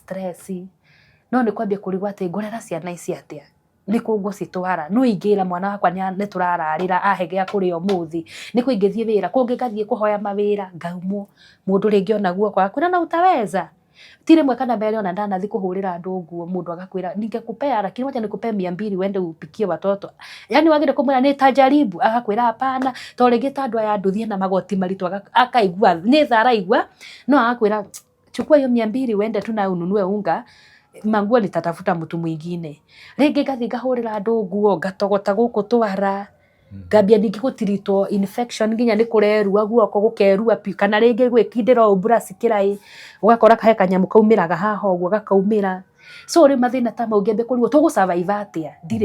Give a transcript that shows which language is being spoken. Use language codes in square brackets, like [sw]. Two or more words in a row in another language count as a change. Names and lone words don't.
[ki] stress no nĩ kwambia kũrigwo atĩ ngũrera ciana ici atĩa nĩ kũ ngũcitwara no ingĩra mwana wakwa nĩ tũrararĩra ahe gĩa kũrĩa ũmũthĩ nĩ kũ ingĩthiĩ wĩra kũ ngĩgathiĩ kũhoya mawĩra ngaumwo mũndũ rĩngĩ ona guoko akwĩra na utaweza ti rĩmwe kana mbere ona ndanathiĩ kũhũrĩra andũ nguo mũndũ agakwĩra [sw] ningekupea lakini wacha nikupe 200 uende upikie watoto yani [ki] wagire kumwĩra nĩ tajaribu agakwĩra hapana to rĩngĩ ta andũ aya ndũthiĩ na magoti maritũ akaigua nĩ tharaigua no agakwĩra [sw] chukua hiyo 200 uende tu na ununue unga [ki] manguo [sw] nitatafuta mtu mwingine. [ki] Rĩngĩ ngathi ngahũrĩra andũ nguo ngatogota gũkũ twara ngambia ningĩ gũtiritwo infection nginya nĩ kũrerua guoko gũkerua pi kana rĩngĩ gwĩkindĩra brush kĩrai ũgakora kahe kanyamũ kaumĩraga haha ũguo gakaumĩra so rĩ mathĩna ta mau ngĩambia kũrigwo tũgũsurvive atĩa ndirĩ